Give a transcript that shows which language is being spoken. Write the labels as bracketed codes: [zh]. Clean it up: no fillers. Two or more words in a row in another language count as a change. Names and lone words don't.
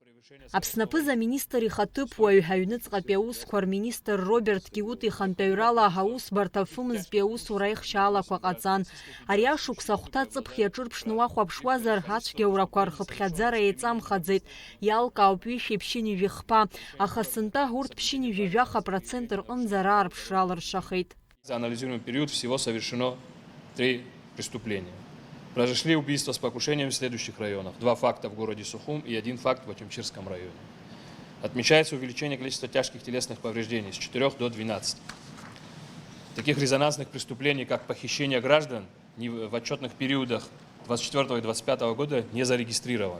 [ab] Аԥснапы заминистр ихаҭыԥуаҩ ҳаҩныҵҟатәи аусқәа рминистр Роберт Киут ихантәаҩрала аусбарҭа афымызтәи аусура аихшьаалақәа ҟаҵан. Ари ашықәс ахәҭа ҵыԥх иаҿырԥшны уахәаԥшуазар ацәгьаурақәа рхыԥхьаӡара еиҵамхаӡеит. Иалкаауп ҩышәи ԥшьынҩажәи хԥа, аха сынтәа урҭ ԥшьынҩажәи 1% рҟынӡа раарԥшра алыршахеит. [ru] За анализируемый период всего совершено 3 преступления. Произошли убийства с покушением в следующих районах. 2 факта в городе Сухум и 1 факт в Очамчирском районе. Отмечается увеличение количества тяжких телесных повреждений с 4 до 12. Таких резонансных преступлений, как похищение граждан, в отчетных периодах 24 и 25 года не зарегистрировано.